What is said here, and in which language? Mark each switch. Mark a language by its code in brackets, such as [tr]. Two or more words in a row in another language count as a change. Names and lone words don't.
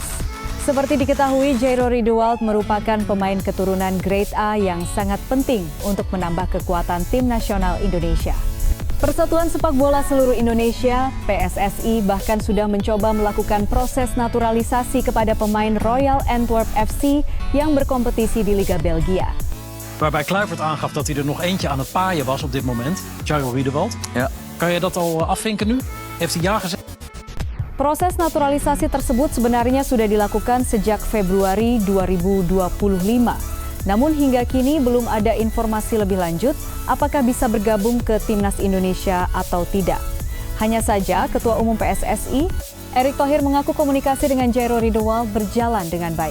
[id] Seperti diketahui, Jairo Riedewald merupakan pemain keturunan Grade A yang sangat penting untuk menambah kekuatan tim nasional Indonesia. Persatuan Sepak Bola Seluruh Indonesia, PSSI, bahkan sudah mencoba melakukan proses naturalisasi kepada pemain Royal Antwerp FC yang berkompetisi di Liga Belgia. [nl] Waarbij Kluivert aangaf dat hij er nog eentje aan het paaien was op dit moment, Jairo Riedewald. Ja. Kan je dat al afvinken nu? Heeft hij ja gezegd? [id] Proses naturalisasi tersebut sebenarnya sudah dilakukan sejak Februari 2025. Namun hingga kini belum ada informasi lebih lanjut apakah bisa bergabung ke Timnas Indonesia atau tidak. Hanya saja Ketua Umum PSSI, Erick Thohir mengaku komunikasi dengan Jairo Riedewald berjalan dengan baik.